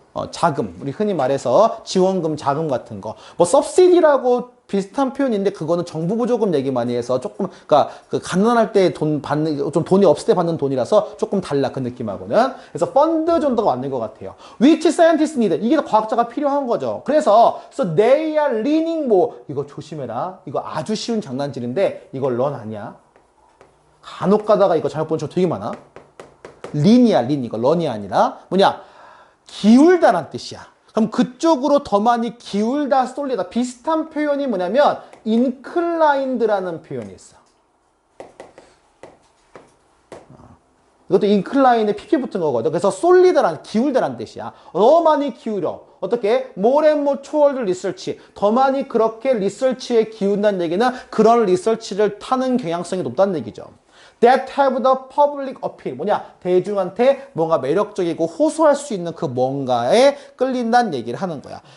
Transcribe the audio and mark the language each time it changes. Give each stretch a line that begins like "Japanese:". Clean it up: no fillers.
Korean: 자금, 우리 흔히 말해서 지원금, 자금 같은 거. 뭐 subsidy라고 비슷한 표현인데 그거는 정부 보조금 얘기 많이 해서 조금, 그러니까 그 가난할 때 돈 받는, 좀 돈이 없을 때 받는 돈이라서 조금 달라 그 느낌하고는. 그래서 펀드 정도가 맞는 것 같아요.
English: Which scientists need?
Korean: 이게 과학자가 필요한 거죠. 그래서
English: so they are leaning more.
Korean: 이거 조심해라. 이거 아주 쉬운 장난질인데 이거 런 아니야. 간혹 가다가 이거 잘못 보는 저 되게 많아. lean이야, lean. 이거 런이 아니라 뭐냐? 기울다란 뜻이야. 그럼 그쪽으로 더 많이 기울다, 쏠리다. 비슷한 표현이 뭐냐면 inclined라는 표현이 있어. 이것도 incline에 pp 붙은 거거든. 그래서 쏠리다란, 기울다란 뜻이야. 더 많이 기울여. 어떻게?
English: more and more toward research.
Korean: 더 많이 그렇게 리서치에 기운다는 얘기는 그런 리서치를 타는 경향성이 높다는 얘기죠.
English: That have the public appeal.
Korean: 뭐냐? 대중한테 뭔가 매력적이고 호소할 수 있는 그 뭔가에 끌린다는 얘기를 하는 거야.